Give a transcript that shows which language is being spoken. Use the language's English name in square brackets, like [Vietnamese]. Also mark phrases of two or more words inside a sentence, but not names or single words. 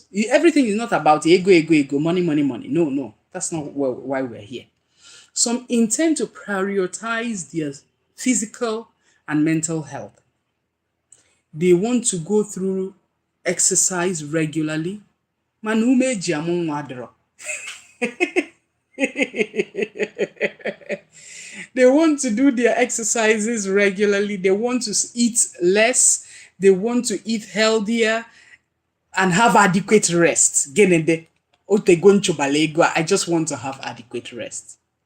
[English] Everything is not about ego, money, money, money. No, no, that's not why we're here. Some intend to prioritize their physical and mental health. They want to go through exercise regularly. Manume jiamu nwadro. They want to do their exercises regularly. They want to eat less. They want to eat healthier and have adequate rest. I just want to have adequate rest.